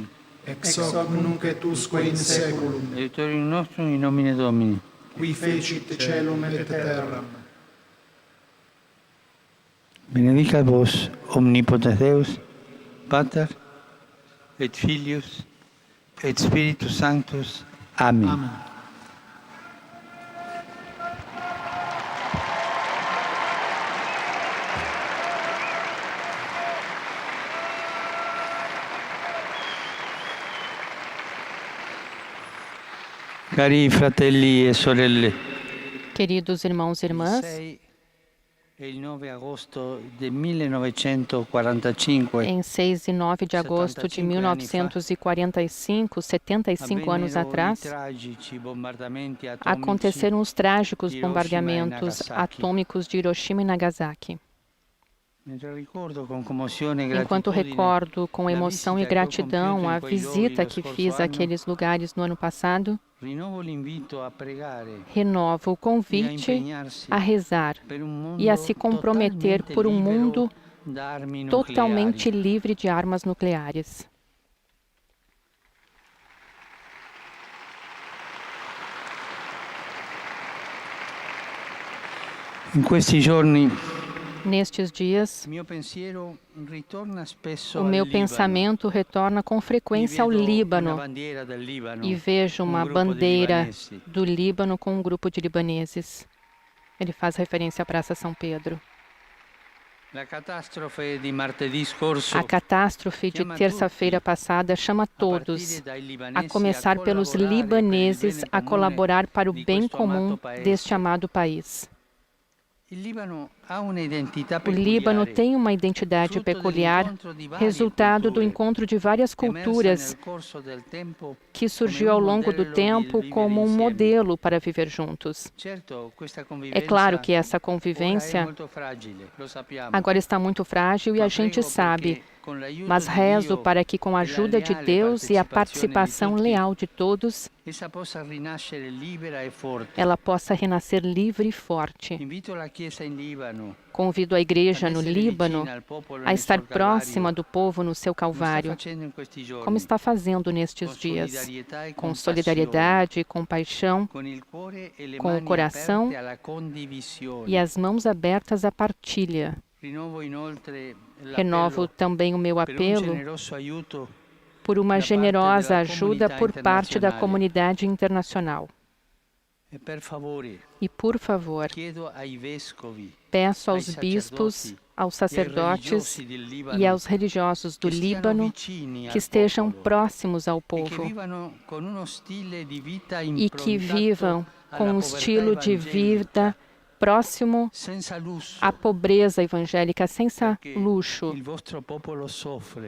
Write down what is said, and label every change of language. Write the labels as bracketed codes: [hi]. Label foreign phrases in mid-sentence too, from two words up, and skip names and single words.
[la] Ex hoc nunc et usque in saeculum, Aiutorium nostrum in nomine Domini. qui fecit caelum et terram. Benedicat vos omnipotens Deus, Pater et Filius et Spiritus Sanctus. Amen. Amen. [it] Cari fratelli e sorelle, [pt] Queridos irmãos e [it] il [pt] irmãs, [it] 6 e il 9 agosto del 1945 [pt] em 6 e 9 de agosto de 1945, 75 anos [it] avvennero i [pt] atrás, [it] tragici bombardamenti atomici [pt] aconteceram os trágicos [it] Hiroshima e [pt] bombardeamentos [it] Nagasaki. [pt] atômicos de Hiroshima e Nagasaki. [it] Mentre ricordo con commozione e [pt] Enquanto [it] gratitudine [pt] recordo com [it] la [pt] emoção e [it] visita che ho [pt] gratidão [it] compiuto [pt] a [it] in quei luoghi [pt] visita [it] lo [pt] que [it] scorso [pt] fiz [it] anno, [pt] àqueles lugares no ano passado, [it] rinnovo l'invito a pregare [pt] renovo o [it] e a [pt] convite [it] impegnarsi [pt] a rezar [it] per un mondo [pt] e a se comprometer [it] totalmente [pt] por um [it] libero [pt] mundo [it] da armi [pt] totalmente [it] nucleari. [pt] livre de armas nucleares. [it] In questi giorni [pt] Nestes dias, [it] il mio pensiero ritorna spesso [pt] o [it] al [pt] meu [it] Libano. [pt] pensamento retorna com [it] Mi [pt] frequência ao [it] vedo una [pt] Líbano [it] bandiera del Libano, [pt] e vejo [it] un [pt] uma [it] gruppo di [pt] bandeira [it] libanesi. [pt] do Líbano com um grupo de libaneses. Ele faz referência à Praça São Pedro. [it] La catastrofe di martedì scorso, [pt] A catástrofe de terça-feira passada chama todos, a começar pelos libaneses, a colaborar para o bem comum deste amado país. [it] il Libano ha un'identità [pt] O Líbano [it] peculiare, [pt] tem uma identidade [it] frutto [pt] peculiar, [it] dell'incontro di varie [pt] resultado do [it] culture, [pt] encontro de várias [it] emersa [pt] culturas [it] nel corso del tempo. [pt] que surgiu ao longo do tempo como um modelo para viver juntos. [it] Certo, questa [pt] É [it] convivenza [pt] claro que essa [it] ora è [pt] convivência [it] molto fragile, lo sappiamo. [pt] agora está muito frágil e [it] Ma [pt] a gente [it] prego [pt] sabe, [it] perché con l'aiuto [pt] mas [it] di [pt] rezo [it] Dio [pt] para que com a [it] e la [pt] ajuda de [it] leale [pt] Deus e a participação [it] partecipazione di tutti, [pt] leal de todos, [it] essa possa rinascere libera e forte. [pt] ela possa renascer livre e forte. [it] Invito la Chiesa in Libano [pt] Convido a igreja no [it] essere [pt] Líbano [it] vicina al popolo [pt] a [it] nel [pt] estar [it] suo calvario, [pt] próxima do povo no seu [it] come sta [pt] Calvário, [it] facendo in questi giorni, [pt] como está fazendo nestes [it] con [pt] dias, [it] solidarietà e [pt] com [it] compassione, [pt] solidariedade e compaixão, [it] con il cuore e le [pt] com o [it] mani [pt] coração [it] aperte alla condivisione. [pt] e as mãos abertas à partilha. [it] Rinnovo inoltre [pt] Renovo [it] l'appello [pt] também o meu [it] per un [pt] apelo [it] generoso aiuto [pt] por uma [it] da parte [pt] generosa [it] della [pt] ajuda [it] comunità [pt] por parte da [it] internazionale. [pt] comunidade internacional. [it] e per favore [pt] E, por favor, [it] chiedo ai vescovi [pt] peço [it] ai [pt] aos bispos, [it] sacerdoti [pt] aos [it] e ai [pt] sacerdotes [it] religiosi del Libano [pt] e aos religiosos do [it] che stiano [pt] Líbano [it] vicini al [pt] que estejam [it] popolo [pt] próximos ao [it] e che [pt] povo [it] vivano con uno stile di vita [pt] e que [it] improntato [pt] vivam com [it] alla [pt] um [it] povertà [pt] estilo de vida [it] evangelica, [pt] próximo [it] senza lusso, [pt] à pobreza evangélica, sem [it] perché [pt] luxo, [it] il vostro popolo soffre.